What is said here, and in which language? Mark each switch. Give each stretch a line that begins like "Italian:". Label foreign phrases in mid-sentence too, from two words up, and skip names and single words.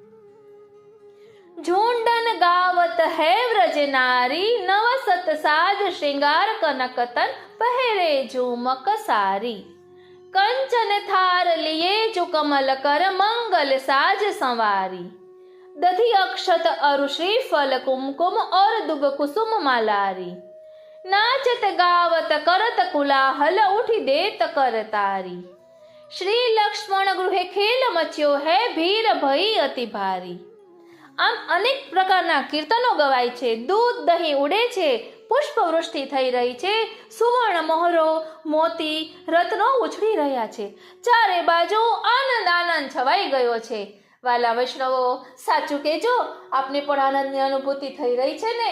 Braj: झुंडन गावत है व्रज नारी, नव सत साज श्रृंगार कनकतन पहरे झुमक सारी, कंचन थार लीए जो कमल कर मंगल साज संवारी, दधि अक्षत अरु श्रीफल कुमकुम और दुग कुसुम मालारी, नाचत गावत करत कुलाहल उठी देत कर तारी, श्री लक्ष्मण गृहे खेल मच्यो है भीर भई अति भारी.
Gujarati: આમ અનેક પ્રકારના કીર્તનો ગવાય છે, દૂધ દહીં ઉડે છે, પુષ્પવૃષ્ટિ થઈ રહી છે, સુવર્ણ મોહરો મોતી રત્નો ઉછળી રહ્યા છે, ચારે બાજુ આનંદ આનંદ છવાઈ ગયો છે. વાલા વૈષ્ણવો, સાચું કહેજો, આપને પણ આનંદની અનુભૂતિ થઈ રહી છે ને?